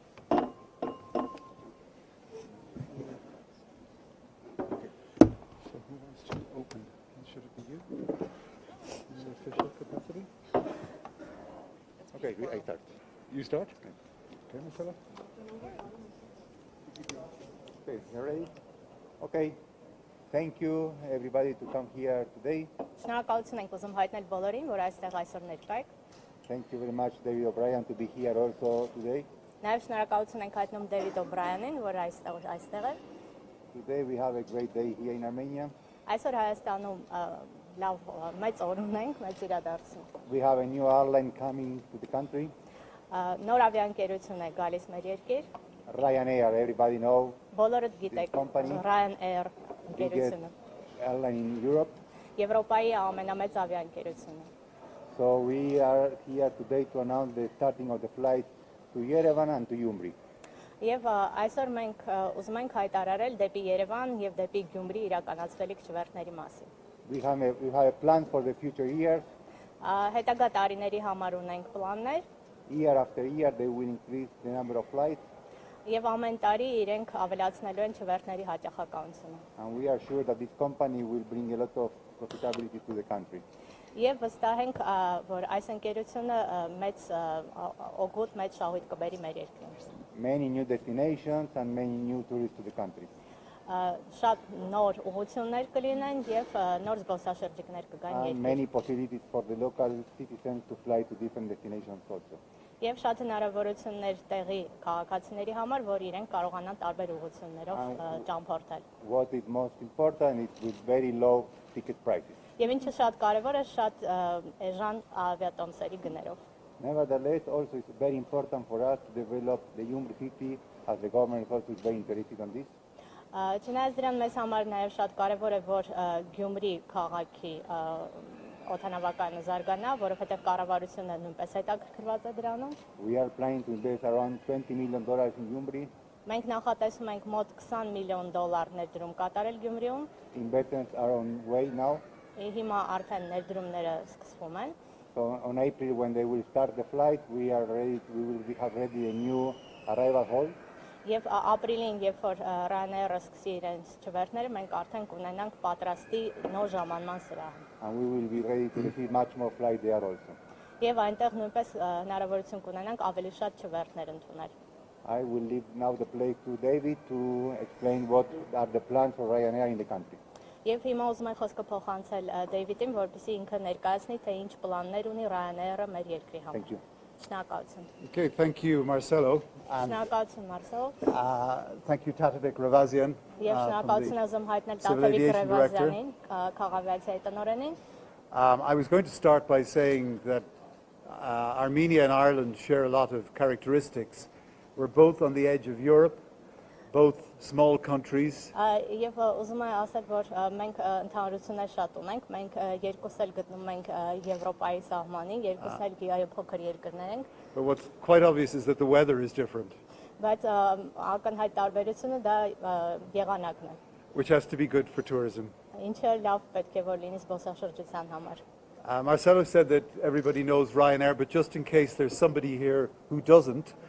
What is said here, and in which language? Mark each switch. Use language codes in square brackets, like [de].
[en] So who wants to open? Should it be you? In your official capacity? Okay, I start. You start? Okay, Marcelo. Okay, you ready? Okay. Thank you, everybody, to come here today. [hy] Շնորհակալություն ենք ուզում հայտնել բոլորին, որ այստեղ այսօր ներկա եք։ [en] Thank you very much, David O'Brien, to be here also today. [hy] Նաև շնորհակալություն ենք հայտնում Դեվիդ Օբրայանին, որ այստեղ է։ [en] Today we have a great day here in Armenia. [hy] Այսօր Հայաստանում լավ մեծ օր ունենք, մեծ իրադարձություն։ [en] We have a new airline coming to the country. [hy] Նոր ավիաընկերություն է գալիս մեր երկիր։ [en] Ryanair, everybody know, [hy] Բոլորը գիտեք [en] company. Ryanair biggest [hy] ընկերությունը։ [en] airline in Europe. [hy] Եվրոպայի ամենամեծ ավիաընկերությունը։ [en] So we are here today to announce the starting of the flight to Yerevan and to Gyumri. [hy] Եվ այսօր մենք ուզում ենք հայտարարել դեպի Երևան եւ դեպի Գյումրի իրականացվելիք չվերթների մասին։ [en] We have a plan for the future years. [hy] Հետագա տարիների համար ունենք պլաններ [en] Year after year, they will increase the number of flights, [hy] եւ ամեն տարի իրենք ավելացնելու են չվերթների հաճախականությունը։ [en] and we are sure that this company will bring a lot of profitability to the country. [hy] Եվ վստահ ենք, որ այս ընկերությունը մեծ օգուտ, մեծ շահույթ կբերի մեր երկրին։ [en] Many new destinations and many new tourists to the country. [hy] Շատ նոր ուղղություններ կլինեն եւ նոր զբոսաշրջիկներ կգան [en] And [hy] երկրին։ [en] many possibilities for the local citizens to fly to different destinations also. [hy] Եվ շատ հնարավորություններ տեղի քաղաքացիների համար, որ իրենք կարողանան տարբեր ուղղություններով ճամփորդել։ [en] What is most important is with very low ticket prices. [hy] Եվ ինչը շատ կարևոր է, շատ էժան ավիատոմսերի գներով։ [en] Nevertheless, also it's very important for us to develop the Gyumri city, as the government also is very interested on this. [hy] Չնայած դրան մեզ համար նաև շատ կարևոր է, որ Գյումրի քաղաքի օդանավակայանը զարգանա, որովհետև կառավարությունը նույնպես հետաքրքրված է դրանում։ [en] We are planning to invest around $20 million in Gyumri. [hy] Մենք նախատեսում ենք մոտ $20 միլիոն ներդրում կատարել Գյումրիում։ [en] Investments are on way now. [hy] Հիմա արդեն ներդրումները սկսվում են։ [en] So on April, when they will start the flight, we will have ready a new arrival hall. [hy] Եվ ապրիլին, երբ որ Ryanair-ը սկսի իրենց չվերթները, մենք արդեն կունենանք պատրաստի նոր ժամանման սրահ։ [en] And we will be ready to receive much more flights there also. [hy] Եվ այնտեղ նույնպես հնարավորություն կունենանք ավելի շատ չվերթներ ընդունել։ [en] I will leave now the place to David to explain what are the plans for Ryanair in the country. [hy] Եվ հիմա ուզում եմ խոսքը փոխանցել Դեյվիդին, որպեսզի ինքը ներկայացնի, թե ինչ պլաններ ունի Ryanair-ը մեր երկրի համար։ [en] Thank you. [hy] Շնորհակալություն։ [en] Okay, thank you, Marcelo. [hy] Շնորհակալություն Մարսել։ [en] Thank you, Tatevik Ravasian. [hy] Եվ շնորհակալություն ուզում հայտնել [en] Civil [hy] Տաթևիկ [en] Aviation Director. [hy] Ռևազյանին, քաղավիացիայի տնօրենին։ [en] I was going to start by saying that Armenia and Ireland share a lot of characteristics. We're both on the edge of Europe, both small countries. [hy] Եվ ուզում եմ ասել, որ մենք ընդհանրություններ շատ ունենք, մենք երկուս էլ գտնում ենք Եվրոպայի սահմանին, երկուս էլ փոքր երկրներ ենք։ [en] But what's quite obvious is that the weather is different, [hy] Բայց ակնհայտ տարբերությունը դա եղանակն է, [en] which has to be good for tourism. [hy] ինչը լավ պետք է որ լինի զբոսաշրջության համար։ [en] Marcelo said that everybody knows Ryanair, but just in case there's somebody here who doesn't,